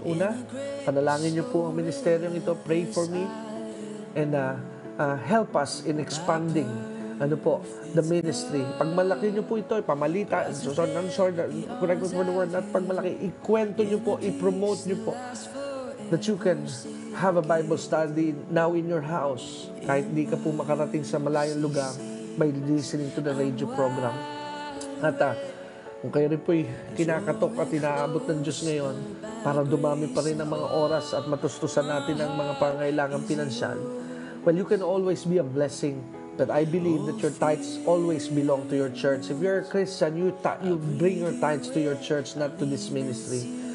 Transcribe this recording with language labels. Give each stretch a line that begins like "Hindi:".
Filipino: Una, panalangin niyo po ang ministeryong ito.
English: Pray for me and help us in expanding the ministry.
Filipino: Pag malaki nyo po ito, pamalita,
English: correct me for the word, not
Filipino: pag malaki, ikwento nyo po, i-promote nyo po,
English: that you can have a Bible study now in your house.
Filipino: Kahit di ka po makarating sa malayong lugar
English: by listening to the radio program.
Filipino: At kung kayo rin po'y kinakatok at inaabot ng Diyos ngayon para dumami pa rin ang mga oras at matustusan natin ang mga pangailangang pinansyal,
English: well, you can always be a blessing. But I believe that your tithes always belong to your church. If you're a Christian, you bring your tithes to your church, not to this ministry.